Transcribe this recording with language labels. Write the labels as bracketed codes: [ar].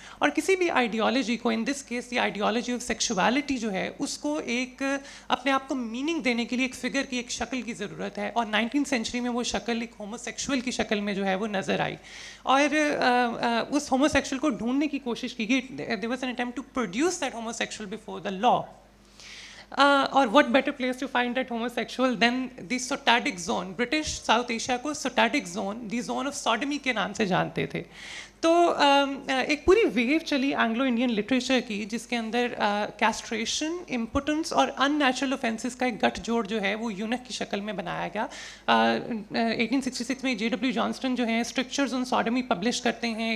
[ur] اور کسی بھی آئیڈیالوجی کو، ان this case the ideology of sexuality جو ہے، اس کو ایک اپنے آپ کو میننگ دینے کے لیے ایک فگر کی، ایک شکل کی ضرورت ہے. اور 19th سینچری میں وہ شکل ایک ہومو سیکشول کی شکل میں جو ہے وہ نظر آئی، اور اس ہومو سیکشول کو ڈھونڈنے کی کوشش کی گئی. [en] there was an attempt to produce that homosexual before the law. اور what better place to find that homosexual than the Sotadic zone. [ur] British south Asia کو [en] Sotadic zone, the zone of sodomy [ur] کے نام سے جانتے تھے. تو ایک پوری ویو چلی اینگلو انڈین لٹریچر کی، جس کے اندر کیسٹریشن، امپوٹنس اور ان نیچرل اوفینسز کا ایک گٹھ جوڑ جو ہے وہ یونک کی شکل میں بنایا گیا. 1866 میں J.W. جانسٹن جو ہیں اسٹرکچرز آن سوڈومی پبلش کرتے ہیں.